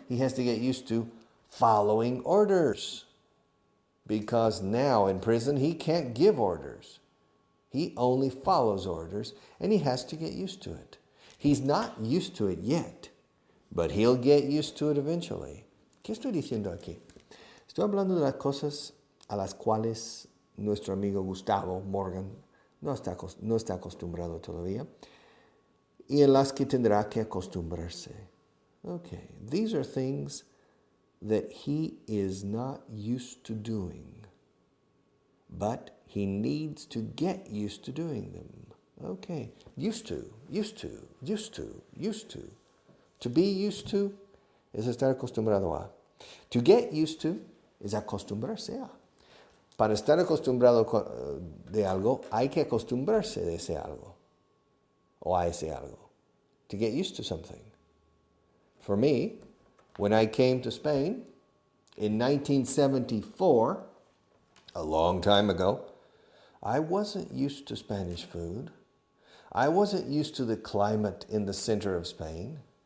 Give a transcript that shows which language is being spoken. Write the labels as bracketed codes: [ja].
[en] He has to get used to following orders. Because now in prison, he can't give orders. He only follows orders, and he has to get used to it. He's not used to it yet, but he'll get used to it eventually. [es] ¿Qué estoy diciendo aquí? Estoy hablando de las cosas a las cuales nuestro amigo Gustavo Morgan no está acostumbrado todavía y en las que tendrá que acostumbrarse. [en] Okay, these are things that he is not used to doing, but he needs to get used to doing them. Okay, used to. To be used to [es] es estar acostumbrado a. [en] To get used to [es] es acostumbrarse a. Para estar acostumbrado de algo, hay que acostumbrarse de ese algo o a ese algo. [en] To get used to something. For me, when I came to Spain in 1974, a long time ago, I wasn't used to Spanish food. I wasn't used to the climate in the center of Spain.